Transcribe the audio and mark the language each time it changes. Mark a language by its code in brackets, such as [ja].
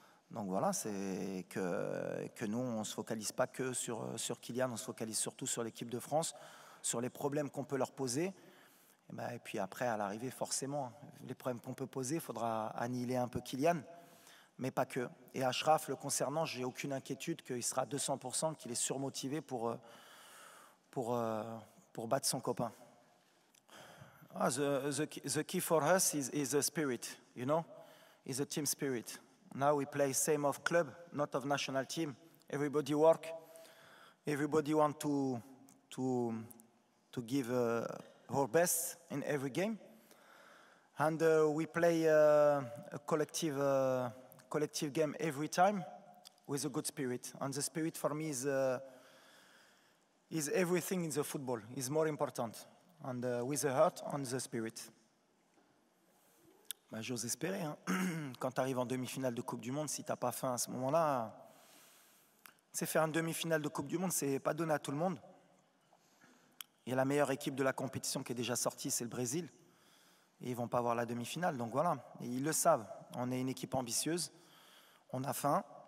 [fr] Donc voilà, c'est que nous, on ne se focalise pas que sur Kylian, on se focalise surtout sur l'équipe de France, sur les problèmes qu'on peut leur poser. Et puis après, à l'arrivée, forcément, les problèmes qu'on peut poser, il faudra annihiler un peu Kylian, mais pas que. Et Achraf, le concernant, j'ai aucune inquiétude qu'il sera à 200%, qu'il est surmotivé pour battre son copain. [en] The key for us is the spirit, you know, is a team spirit. Now we play same of club, not of national team. Everybody work, everybody want to give our best in every game, and we play a collective game every time with a good spirit. And the spirit for me is everything in the football. Is more important, and with the heart and the spirit. [fr] Bah, j'ose espérer. Hein. Quand tu arrives en demi-finale de Coupe du Monde, si tu n'as pas faim à ce moment-là, c'est faire une demi-finale de Coupe du Monde, c'est pas donné à tout le monde. Il y a la meilleure équipe de la compétition qui est déjà sortie, c'est le Brésil. Et ils ne vont pas avoir la demi-finale. Donc voilà, et ils le savent. On est une équipe ambitieuse, on a faim.